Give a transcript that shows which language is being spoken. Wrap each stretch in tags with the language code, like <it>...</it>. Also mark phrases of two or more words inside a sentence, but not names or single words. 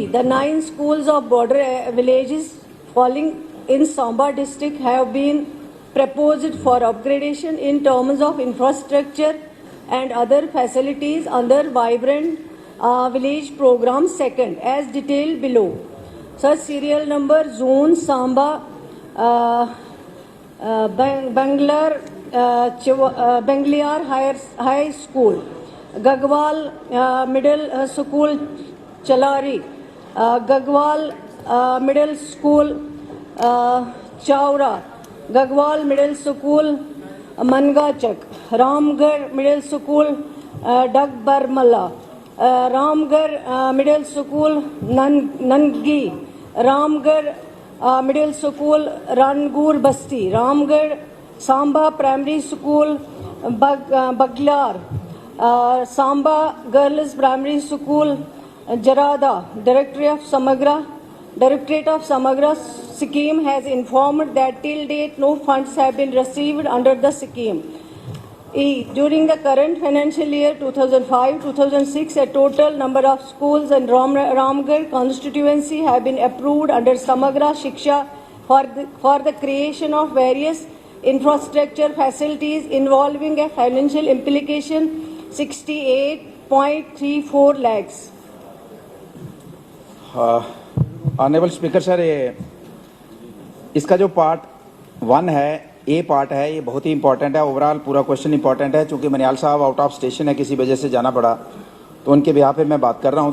<en>The 9 schools of border villages falling in Samba district have been proposed for upgradation in terms of infrastructure and other facilities under Vibrant Village Program Second, as detailed below. Such serial number Zone Samba Bangalore High School, Gagwal Middle School Chalari, Gagwal Middle School Chaura, Gagwal Middle School Mangachak, Ramgarh Middle School Dagbarmala, Ramgarh Middle School Nangi, Ramgarh Middle School Rangur Basti, Ramgarh Samba Primary School Baglar, Samba Girls Primary School Jarada. Directorate of Samagra scheme has informed that till date no funds have been received under the scheme. E. During the current financial year 2005-2006, a total number of schools in Ramgarh constituency have been approved under Samagra Shiksha for the creation of various infrastructure facilities involving a financial implication 68.34 lakhs. Honorable Speaker Sir,</en> <hi>इसका जो पार्ट 1 है, ए पार्ट है, ये बहुत ही इंपॉर्टेंट है। ओवरऑल पूरा</hi> <en>question important</en> <hi>है। चूंकि मनियाल साहब</hi> <en>out of station</en> <hi>है, किसी वजह से जाना पड़ा, तो उनके बिहाफ पे मैं बात कर रहा हूं।</hi>